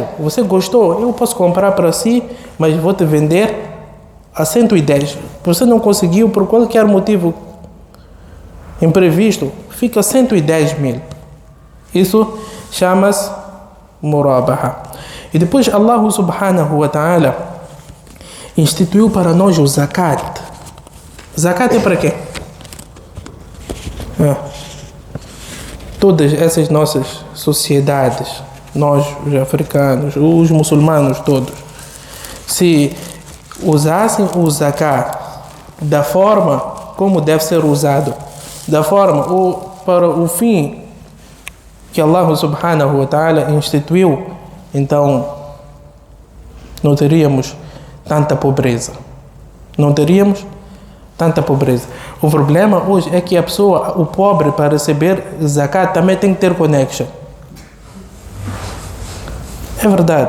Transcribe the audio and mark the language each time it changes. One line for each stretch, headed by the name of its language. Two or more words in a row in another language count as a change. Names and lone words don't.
Portuguese: Você gostou, eu posso comprar para si, mas vou te vender a 110. Você não conseguiu por qualquer motivo imprevisto, fica 110 mil. Isso chama-se murabaha. E depois
Arabic: الله سبحانه وتعالى
Portuguese: instituiu para nós o zakat. Zakat é para quê? Todas essas nossas sociedades, nós os africanos, os muçulmanos todos, se usassem o zakat da forma como deve ser usado, da forma ou para o fim que
Arabic: الله سبحانه وتعالى
Portuguese: instituiu, então não teríamos tanta pobreza. Não teríamos tanta pobreza. O problema hoje é que a pessoa, o pobre, para receber zakat também tem que ter connection. É verdade.